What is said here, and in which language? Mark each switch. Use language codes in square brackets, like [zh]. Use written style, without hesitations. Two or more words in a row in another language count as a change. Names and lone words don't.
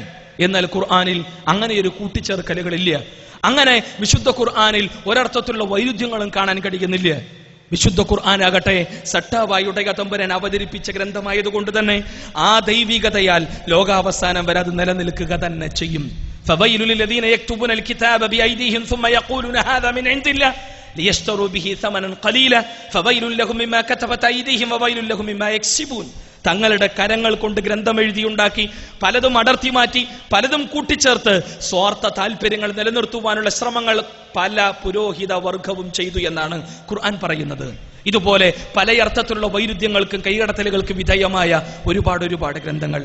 [ml] എന്നാൽ ഖുർആനിൽ അങ്ങനെയൊരു കൂട്ടിച്ചേർക്കലുകളില്ല. അങ്ങനെ വിശുദ്ധ ഖുർആനിൽ ഒരർത്ഥത്തിലുള്ള വൈരുദ്ധ്യങ്ങളും കാണാൻ കഴിയുന്നില്ല. വിശുദ്ധ ഖുർആനാകട്ടെ സട്ടാവായുടെ തമ്പുരാൻ അവതരിപ്പിച്ച ഗ്രന്ഥമായതുകൊണ്ട് തന്നെ ആ ദൈവികതയാൽ ലോകാവസാനം വരെ അത് നിലനിൽക്കുക തന്നെ ചെയ്യും. [ar] فَوَيْلٌ لِلَّذِينَ يَكْتُبُونَ الْكِتَابَ بِأَيْدِيهِمْ ثُمَّ يَقُولُونَ هَذَا مِنْ عِنْدِ اللَّهِ لِيَشْتَرُوا بِهِ ثَمَنًا قَلِيلًا فَوَيْلٌ لَهُم مِّمَّا كَتَبَتْ أَيْدِيهِمْ وَوَيْلٌ لَهُم مِّمَّا يَكْسِبُونَ. [ml] തങ്ങളുടെ കരങ്ങൾ കൊണ്ട് ഗ്രന്ഥം എഴുതിയുണ്ടാക്കി പലതും അടർത്തി മാറ്റി പലതും കൂട്ടിച്ചേർത്ത് സ്വാർത്ഥ താല്പര്യങ്ങൾ നിലനിർത്തുവാനുള്ള ശ്രമങ്ങൾ പല പുരോഹിത വർഗവും ചെയ്തു എന്നാണ് ഖുർആൻ പറയുന്നത്. ഇതുപോലെ പലയർത്ഥത്തിലുള്ള വൈരുദ്ധ്യങ്ങൾക്കും കൈകടത്തലുകൾക്കും വിധേയമായ ഒരുപാട് ഗ്രന്ഥങ്ങൾ.